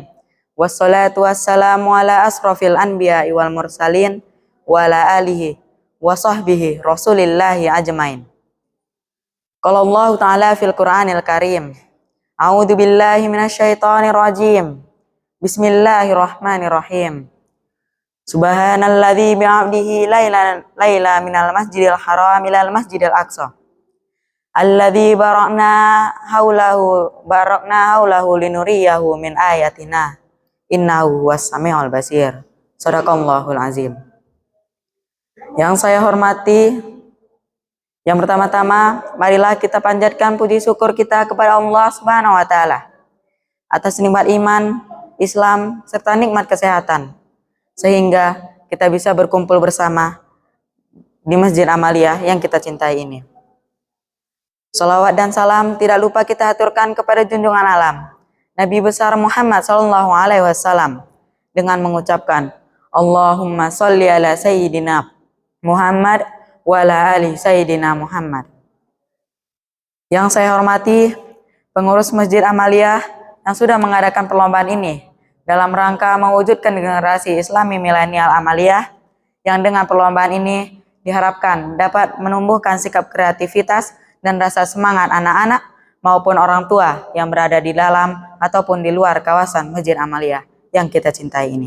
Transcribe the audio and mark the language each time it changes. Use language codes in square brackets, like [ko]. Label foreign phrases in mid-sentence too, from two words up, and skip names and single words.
[ar] والصلاة والسلام على أشرف الأنبياء والمرسلين وعلى آله وصحبه رسول الله أجمعين. قال الله تعالى في القرآن الكريم. أعوذ بالله من الشيطان الرجيم. بسم الله الرحمن الرحيم. سبحان الذي بعبده ليلا من المسجد الحرام إلى المسجد الأقصى. الذي باركنا حوله لنريه من آياتنا. إنه السميع البصير. صدق الله العظيم. [id] Yang saya hormati, yang pertama-tama, marilah kita panjatkan puji syukur kita kepada Allah [ar] سبحانه وتعالى [id] atas nikmat iman, Islam, serta nikmat kesehatan, sehingga kita bisa berkumpul bersama di Masjid Amaliyah yang kita cintai ini. Salawat dan salam tidak lupa kita aturkan kepada junjungan alam Nabi besar Muhammad [ar] صلى الله عليه وسلم [id] dengan mengucapkan [ar] اللهم صل على سيدنا محمد وعلى آل سيدنا محمد. [id] Yang saya hormati pengurus Masjid Amaliyah yang sudah mengadakan perlombaan ini dalam rangka mewujudkan generasi Islami milenial Amaliyah, yang dengan perlombaan ini diharapkan dapat menumbuhkan sikap kreativitas dan rasa semangat anak-anak maupun orang tua yang berada di dalam ataupun di luar kawasan Masjid Amaliyah yang kita cintai ini.